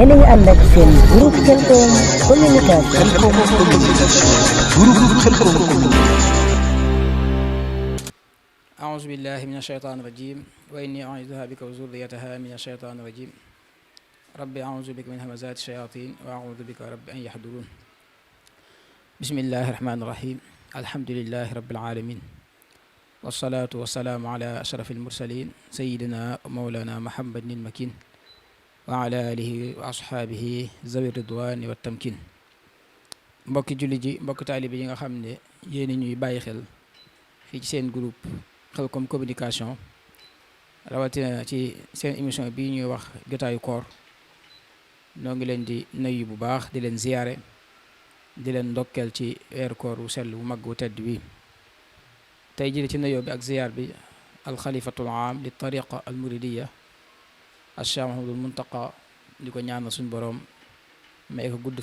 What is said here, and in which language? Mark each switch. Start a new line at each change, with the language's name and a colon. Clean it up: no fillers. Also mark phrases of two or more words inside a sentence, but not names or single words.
Wolof: ànd ak seen groupe Khelcom communication.
Arabic: أعوذ بالله من الشيطان الرجيم وإني أعيذها بك وذريتها من الشيطان الرجيم ربي أعوذ بك من همزات الشياطين وأعوذ بك رب أن يحضرون بسم الله الرحمن الرحيم الحمد لله رب العالمين والصلاة والسلام على أشرف المرسلين سيدنا مولانا محمد المكين وعلى آله وأصحابه ذوي الرضوان والتمكين
Wolof: mbokki julli ji mbokki taalibe yi nga xam ne yéen ñuy bàyyi xel fii ci seen groupe Khelcom communication rawatina ci seen émission bii ñuy wax jotaayu koor noo ngi leen di nuyu bu baax di leen ziyaare di leen ndokkeel ci weeru koor wu sell wu mag wu tedd wi tey jii ci nuyoo bi ak ziyaar bi
Arabic: الخليفة العام للطريقة المريدية
Wolof: al Cheikh Mahamadul Muntaqa di ko ñaanal suñu boroom may ko gudd